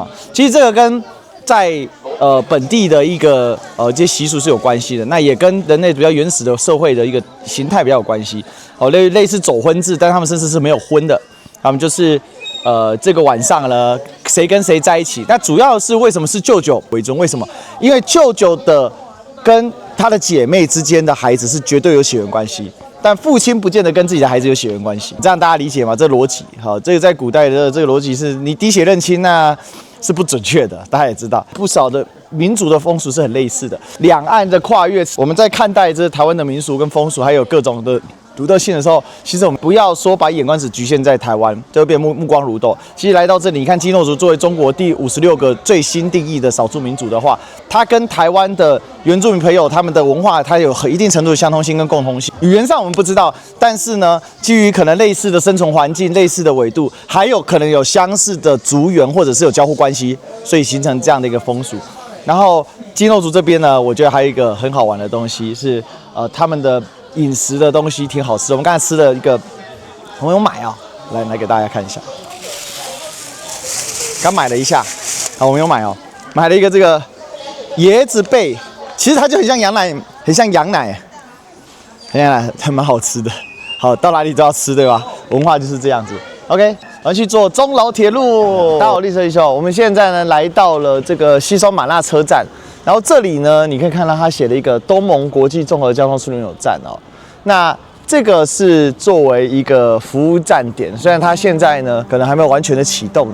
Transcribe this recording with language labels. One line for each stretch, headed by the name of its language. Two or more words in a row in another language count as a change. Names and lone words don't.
Chinese: 其實這個跟在本地的一個這些習俗是有關係的，那也跟人類比較原始的社會的一個形態比較有關係。類似走婚制，但他們甚至是沒有婚的，他們就是。這個晚上呢，誰跟誰在一起？那主要是為什麼是舅舅為尊？為什麼？因為舅舅的跟他的姐妹之間的孩子是絕對有血緣關係，但父親不見得跟自己的孩子有血緣關係。這樣大家理解嗎？這邏輯，好，這個在古代的這個邏輯是你滴血認親那是不準確的。大家也知道，不少的民族的風俗是很類似的。兩岸的跨越，我們在看待這台灣的民俗跟風俗，還有各種的獨特性的時候，其實我們不要說把眼光只局限在台灣，就會變目光如豆。其實來到這裡，你看基諾族作為中國第56個最新定義的少數民族的話，它跟台灣的原住民朋友他們的文化，它有一定程度的相通性跟共通性。語言上我們不知道，但是呢，基於可能類似的生存環境、類似的緯度，還有可能有相似的族源或者是有交互關係，所以形成這樣的一個風俗。然後基諾族這邊呢，我覺得還有一個很好玩的東西是，他們的飲食的東西挺好吃的。我們剛才吃了一個我們有買哦，來給大家看一下。剛買了一下，啊，我們有買哦，買了一個這個椰子貝，其實它就很像羊奶，很像羊奶，還蠻好吃的。好，到哪裡都要吃，對吧？文化就是這樣子。OK，我們去坐中老鐵路。大家好，立車一休，我們現在呢來到了這個西雙版納車站，然後這裡呢，你可以看到他寫了一個東盟國際綜合交通樞紐站哦。那這個是作為一個服務站點，雖然它現在呢可能還沒有完全的啟動。